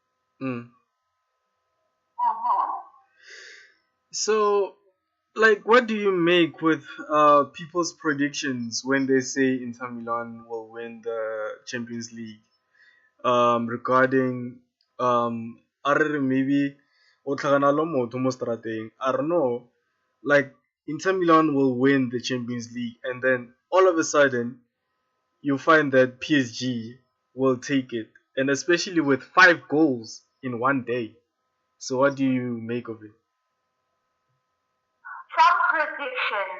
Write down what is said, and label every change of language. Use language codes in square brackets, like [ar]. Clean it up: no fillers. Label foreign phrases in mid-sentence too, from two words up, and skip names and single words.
[en] So, like, what do you make with people's predictions when they say Inter Milan will win the Champions League? Regarding maybe [tn] o tlhagana motho mo strateng [en] I don't know, like Inter Milan will win the Champions League and then all of a sudden you find that PSG will take it, and especially with 5 goals in one day. So what do you make of it? Some predictions.